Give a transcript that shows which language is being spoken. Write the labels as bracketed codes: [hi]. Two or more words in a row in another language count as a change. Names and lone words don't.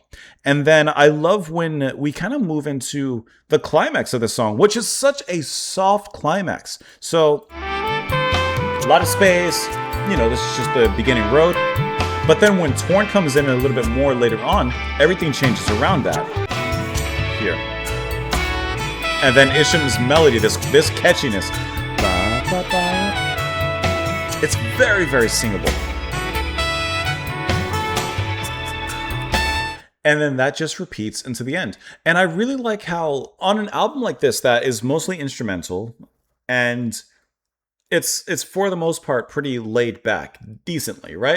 [en] And then I love when we kind of move into the climax of the song, which is such a soft climax. So a lot of space. This is just the beginning road. But then when Torn comes in a little bit more later on, everything changes around that. Here. And then Isham's melody, this catchiness. Ba, ba, ba. It's very, very singable. And then that just repeats into the end. And I really like how on an album like this that is mostly instrumental and it's for the most part pretty laid back, decently, right?